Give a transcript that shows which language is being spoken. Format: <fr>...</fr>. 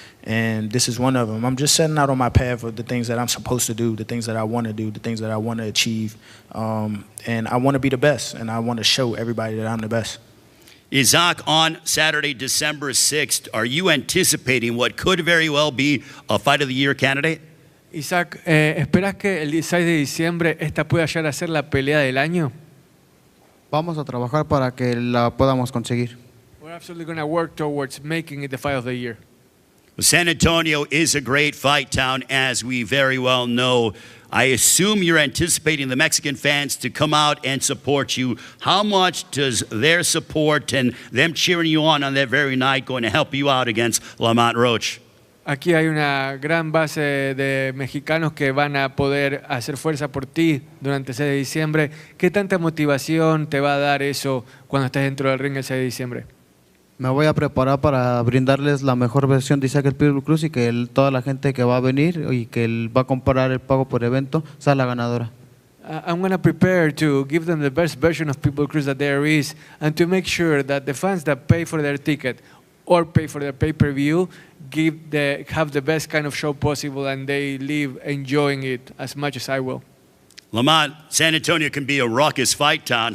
<en>And this is one of them. I'm just setting out on my path of the things that I'm supposed to do, the things that I want to do, the things that I want to achieve. And I want to be the best, and I want to show everybody that I'm the best. Isaac, on Saturday, December 6th, are you anticipating what could very well be a Fight of the Year candidate?</en> <es>Isaac, ¿esperas que el 16 de diciembre esta pueda llegar a ser la pelea del año? Vamos a trabajar para que la podamos conseguir.</es> <en>We're absolutely going to work towards making it the fight of the year. San Antonio is a great fight town, as we very well know. I assume you're anticipating the Mexican fans to come out and support you. How much does their support and them cheering you on that very night going to help you out against Lamont Roach?</en> <es>Aquí hay una gran base de mexicanos que van a poder hacer fuerza por ti durante el 6 de diciembre. ¿Qué tanta motivación te va a dar eso cuando estés dentro del ring el 6 de diciembre? Me voy a preparar para brindarles la mejor versión de Isaac el Pitbull Cruz y que toda la gente que va a venir y que va a comprar el pago por evento sea la ganadora.</es> <en>I'm going to prepare to give them the best version of Pitbull Cruz that there is, and to make sure that the fans that pay for their ticket or pay for their pay-per-view have the best kind of show possible, and they leave enjoying it as much as I will. Lamont, San Antonio can be a raucous fight town.</en>